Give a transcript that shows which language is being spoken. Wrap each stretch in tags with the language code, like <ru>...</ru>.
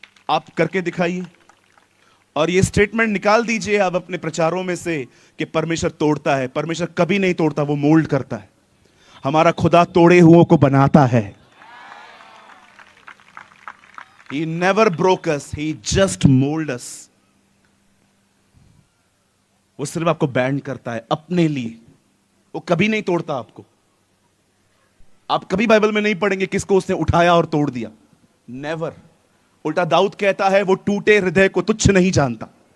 <hi>आप करके दिखाइए और ये स्टेटमेंट निकाल दीजिए आप अपने प्रचारों में से कि परमेश्वर तोड़ता है। परमेश्वर कभी नहीं तोड़ता, वो मोल्ड करता है। हमारा खुदा तोड़े हुओं को बनाता है।</hi> <en>He never broke us, he just molded us.</en> <hi>वो सिर्फ आपको बैंड करता है अपने लिए, वो कभी नहीं तोड़ता आपको। आप कभी बाइबल में नहीं पढ़ेंगे किसको उसने उठाया और तोड़ दिया, नेवर। उल्टा दाऊद कहता है वो टूटे हृदय को तुच्छ नहीं जानता।</hi>